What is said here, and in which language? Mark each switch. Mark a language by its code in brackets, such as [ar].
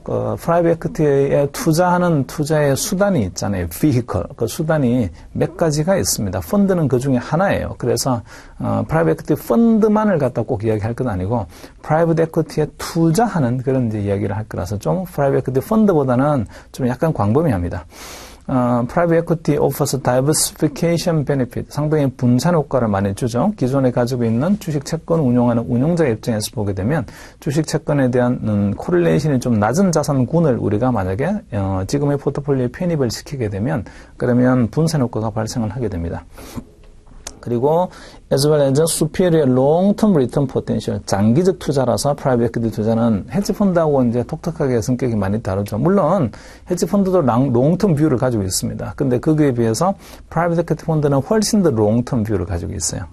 [ko] 프라이빗 에퀴티에 투자하는 투자의 수단이 있잖아요. [en] vehicle. [ko] 그 수단이 몇 가지가 있습니다. 펀드는 그 중에 하나예요. 그래서 프라이빗 에퀴티 펀드만을 갖다 꼭 이야기할 건 아니고 프라이빗 에퀴티에 투자하는 그런 이제 이야기를 할 거라서 좀 프라이빗 에퀴티 펀드보다는 좀 약간 광범위합니다. [en] Private Equity offers diversification benefit. [ko] 상당히 분산 효과를 많이 주죠. 기존에 가지고 있는 주식 채권 운용하는 운용자 입장에서 보게 되면 주식 채권에 대한 코릴레이션이 좀 낮은 자산군을 우리가 만약에 지금의 포트폴리오에 편입을 시키게 되면 그러면 분산 효과가 발생을 하게 됩니다. 그리고 [en] as well as superior long-term return potential. [ko] 장기적 투자라서 프라이빗 에퀴티 투자는 헤지펀드하고 이제 독특하게 성격이 많이 다르죠. 물론 헤지펀드도 long-term 뷰를 가지고 있습니다. 근데 거기에 비해서 프라이빗 에퀴티 펀드는 훨씬 더 long-term 뷰를 가지고 있어요.